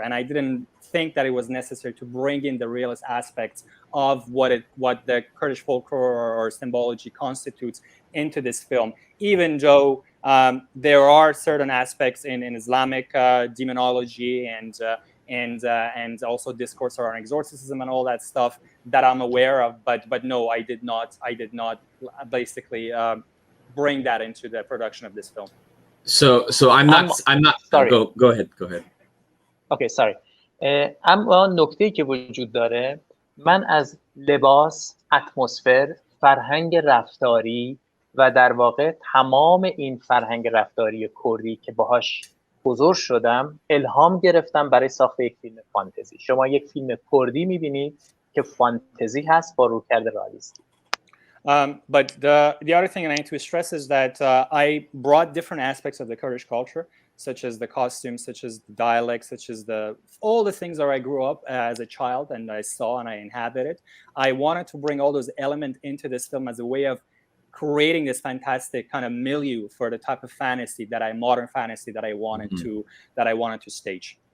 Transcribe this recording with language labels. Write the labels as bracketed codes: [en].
[en] And I didn't think that it was necessary to bring in the realist aspects of what the Kurdish folklore or symbology constitutes into this film, even though there are certain aspects in Islamic demonology and also discourse around exorcism and all that stuff that I'm aware of, but no, I did not basically bring that into the production of this film. So I'm not sorry. Go ahead. Okay, sorry. [fa] اما نکته‌ای که وجود داره، من از لباس، اتمسفر، فرهنگ رفتاری و در واقع تمام این فرهنگ رفتاری کردی که باهاش بزرگ شدم الهام گرفتم برای ساخت یک فیلم فانتزی. شما یک فیلم کردی می‌بینید که فانتزی هست با رویکرد رئالیستی. [en] But the other thing I need to stress is that I brought different aspects of the Kurdish culture, such as the costumes, such as the dialects, such as all the things that I grew up as a child and I saw and I inhabited. I wanted to bring all those elements into this film as a way of creating this fantastic kind of milieu for the type of fantasy modern fantasy that I wanted to stage.